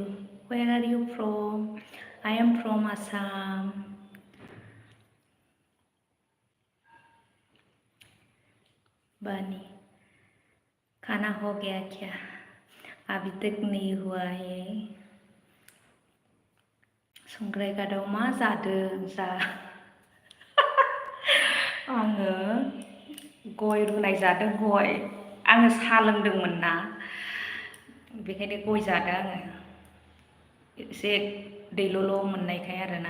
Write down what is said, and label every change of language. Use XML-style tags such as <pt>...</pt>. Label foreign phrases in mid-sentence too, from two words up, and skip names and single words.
<en>Where are you from? I am from Assam.</en> <hi>बानी, खाना हो गया क्या? अभी तक नहीं हुआ है।</hi> <brx>संग्राय गादाव मा जादों जा? आङो गय रुनाय जादों गय। आङो साहा लोंदोंमोन ना, बेखायनो गय जादों आङो। एसे दैल'ल' मोननायखाय आरोना।</brx>